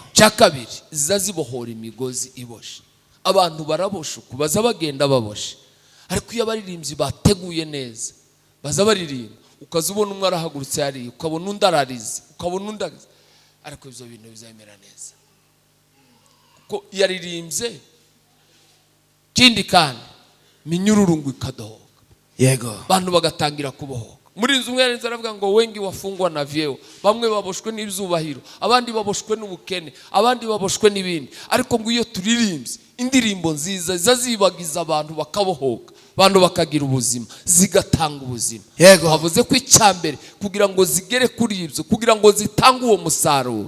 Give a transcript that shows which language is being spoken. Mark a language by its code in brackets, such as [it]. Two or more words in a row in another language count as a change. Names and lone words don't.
[rw] Cyakabiri zizazibohora imigozi iboshe. Abantu barabosha kubaza bagenda baboshe, ariko iyo abaririmbyi bateguye neza baza baririmba ukazubona umwe arahagurutse yari ukabona undi ararize ukabona undi, ariko ibyo bintu bizamera neza ko yaririmbye. Kindi kandi minyururungu ikadohoka. Yego. Abantu bagatangira kubohoka. Muri inzu umwe yarenze aravuga ngo [sw] wengi wafungwa na vyeo, [rw] bamwe baboshwe n'ibyubahiro, abandi baboshwe n'ubukene, abandi baboshwe n'ibindi. Ariko ngo iyo turirimbye indirimbo nziza zazibagiza abantu bakabohoka, abantu bakagira ubuzima, zigatanga ubuzima. Yego. Havuze ko icyambere kugira ngo zigere kuri ibyo, kugira ngo zitange uwo musaruro,